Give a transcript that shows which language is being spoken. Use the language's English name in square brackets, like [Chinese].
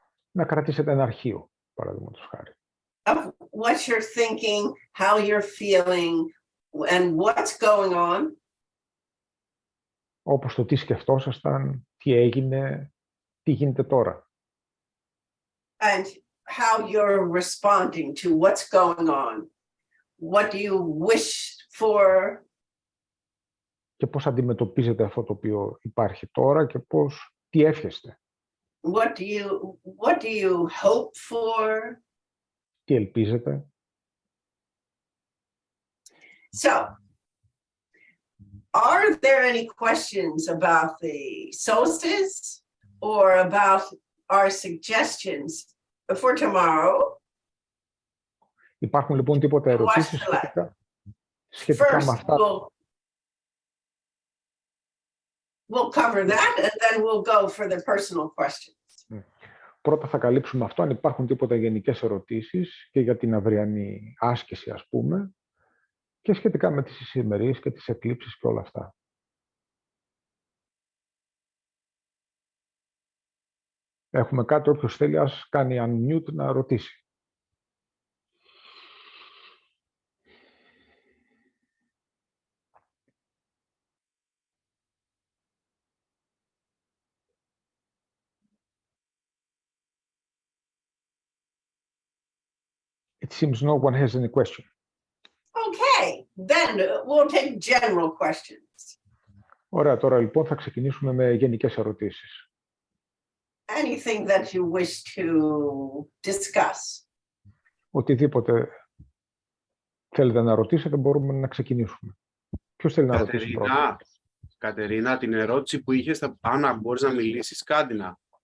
[Greek] Να κρατήσετε ένα αρχείο, παραδείγματος χάρη. [English] Of what you're thinking, how you're feeling, and what's going on. [Greek] Όπως το τι σκεφτόσασταν, τι έγινε, τι γίνεται τώρα. [English] And how you're responding to what's going on. What do you wish for? [Greek] Και πώς αντιμετωπίζετε αυτό το οποίο υπάρχει τώρα και τι εύχεστε. [English] What do you hope for? [Greek] Τι ελπίζετε. [English] So, are there any questions about the solstice or about our suggestions for tomorrow? [Greek] Υπάρχουν λοιπόν τίποτα ερωτήσεις σχετικά με αυτά. [English] We'll cover that and then we'll go for the personal questions. [Greek] Πρώτα θα καλύψουμε αυτό, αν υπάρχουν τίποτα γενικές ερωτήσεις και για την αυριανή άσκηση, ας πούμε, και σχετικά με τις ησημερίες και τις εκλήψεις και όλα αυτά. Έχουμε κάτι, όποιος θέλει, ας κάνει unmute να ρωτήσει. [English] It seems no one has any question. Okay, then we'll take general questions. [Greek] Ωραία, τώρα λοιπόν θα ξεκινήσουμε με γενικές ερωτήσεις. [English] Anything that you wish to discuss. [Greek] Οτιδήποτε θέλετε να ρωτήσετε, μπορούμε να ξεκινήσουμε. Ποιος θέλει να ρωτήσει πρώτα? Κατερίνα, την ερώτηση που είχες, αν μπορείς να μιλήσεις κάτι να.